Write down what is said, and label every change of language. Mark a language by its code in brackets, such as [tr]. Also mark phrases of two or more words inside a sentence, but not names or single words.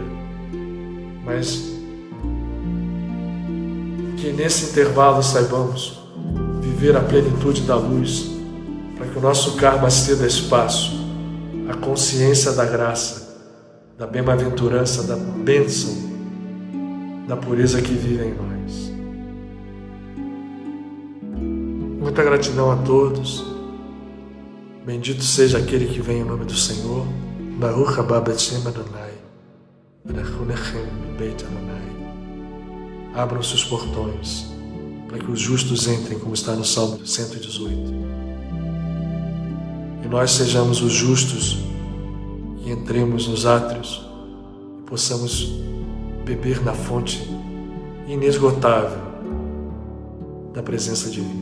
[pt] Mas que nesse intervalo saibamos viver a plenitude da luz, para que o nosso karma ceda espaço à consciência da graça, da bem-aventurança, da bênção, da pureza que vive em nós. Muita gratidão a todos. Bendito seja aquele que vem em nome do Senhor. [he] ברוך הבא בשם אדוני, ונחנו לחם בבית אדוני. [pt] Abram-se os portões, para que os justos entrem, como está no Salmo 118. E nós sejamos os justos que entremos nos átrios e possamos beber na fonte inesgotável da presença divina.